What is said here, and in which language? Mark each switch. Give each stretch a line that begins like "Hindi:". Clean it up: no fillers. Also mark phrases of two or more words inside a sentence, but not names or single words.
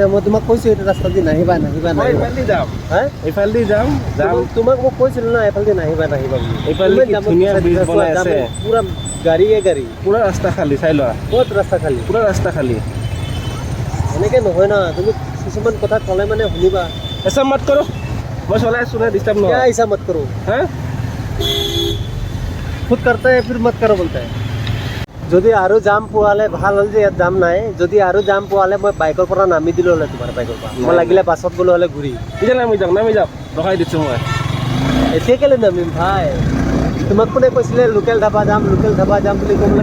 Assamese: মই তোমাক কৈছোঁ এইটো ৰাস্তা দি নাহিবা নাহিবা নাহিবা। হা এইফালেদি যাম। তোমাক মই কৈছিলোঁ ন এইফালেদি নাহিবা নাহিবা বুলি। এইফালে ধুনীয়া ব্ৰিজ বনাই আছে, পুৰা গাড়ীয়ে গাড়ী, পুৰা ৰাস্তা খালী। চাই লোৱা ক'ত ৰাস্তা খালী, পুৰা ৰাস্তা খালী। এনেকৈ নহয় ন, তুমি কিছুমান কথা ক'লে মানে শুনিবা।
Hindi: ऐसा मत करो, मैं चला सुना डिस्टर्ब नहीं। क्या ऐसा मत करो? हैं? खुद करता है फिर मत करो बोलता है।
Assamese: যদি আৰু জাম পোৱালে ভাল হ'ল যে ইয়াত জাম নাই। যদি আৰু জাম পোৱালে মই বাইকৰ পৰা নামি দিলোঁ হ'লে, তোমাৰ বাইকৰ পৰা মই লাগিলে বাছত গ'লো হ'লে ঘূৰি। এতিয়া নামি যাম ৰখাই দিছোঁ মই। এতিয়া কেলৈ নামিম ভাই? তোমাক কোনে কৈছিলে লোকেল ধাবা যাম লোকেল ধাবা যাম বুলি ক'বলৈ?